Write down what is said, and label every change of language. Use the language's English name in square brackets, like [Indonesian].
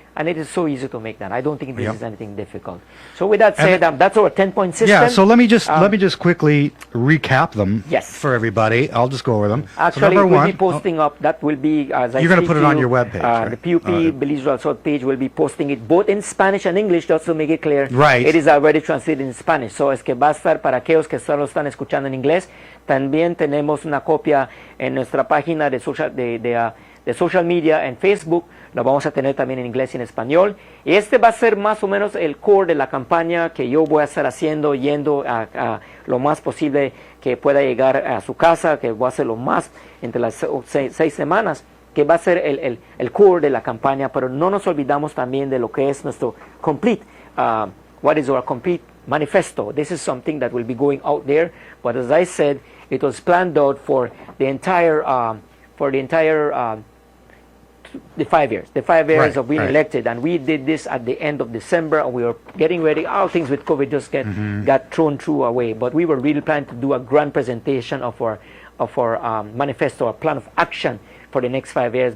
[English] And it is so easy to make that. I don't think this is anything difficult. So with that said, that's our 10-point system. Yeah, so let me just quickly recap them for everybody. I'll just go over them. Actually, so we'll be posting up. That will be, as I You're going to put it on your webpage, right? The PUP Belize Rural South page will be posting it both in Spanish and English, just to make it clear. Right. It is already translated in Spanish. [Spanish] So es que va a estar para aquellos que solo están escuchando en inglés. También tenemos una copia en nuestra página de social media en Facebook. Lo vamos a tener también en inglés y en español. Y este va a ser más o menos el core de la campaña que yo voy a estar haciendo, yendo a lo más posible que pueda llegar a su casa, que voy a hacer lo más entre las 6 semanas, que va a ser el core de la campaña. Pero no nos olvidamos también de lo que es nuestro complete, [English] what is our complete manifesto. This is something that will be going out there. But as I said, it was planned out for the entire, the 5 years, of being elected, and we did this at the end of December, and we were getting ready. All things with COVID just got thrown through away, but we were really planning to do a grand presentation of our manifesto, our plan of action for the next 5 years.